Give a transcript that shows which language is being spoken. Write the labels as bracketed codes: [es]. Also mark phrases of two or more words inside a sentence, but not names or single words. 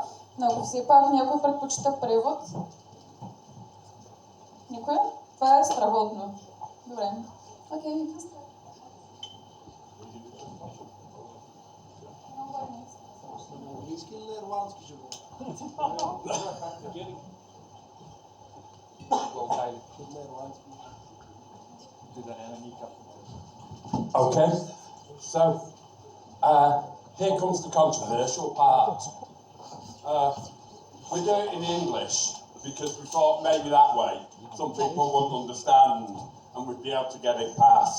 [bg] Но ако все пак някой предпочита превод... Никой? Това е страхотно. Добре. Окей. Английски или ирландски ще го? [en] Okay, so here comes the controversial part. We do it in English because we thought maybe that way some people wouldn't understand and we'd be able to get it past.